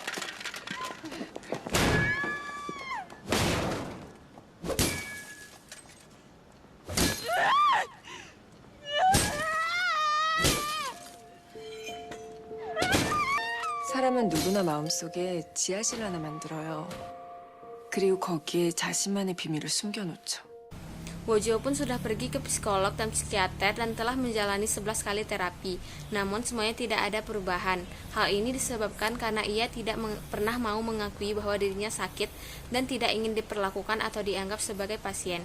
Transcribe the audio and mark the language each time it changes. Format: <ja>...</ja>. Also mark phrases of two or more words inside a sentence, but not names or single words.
<ko>사람은 누구나 마음속에 지하실 하나 만들어요. 그리고 거기에 자신만의 비밀을 숨겨놓죠.</ko> <id>Woo-ju pun sudah pergi ke psikolog dan psikiater dan telah menjalani 11 kali terapi. Namun semuanya tidak ada perubahan. Hal ini disebabkan karena ia tidak pernah mau mengakui bahwa dirinya sakit dan tidak ingin diperlakukan atau dianggap sebagai pasien.</id>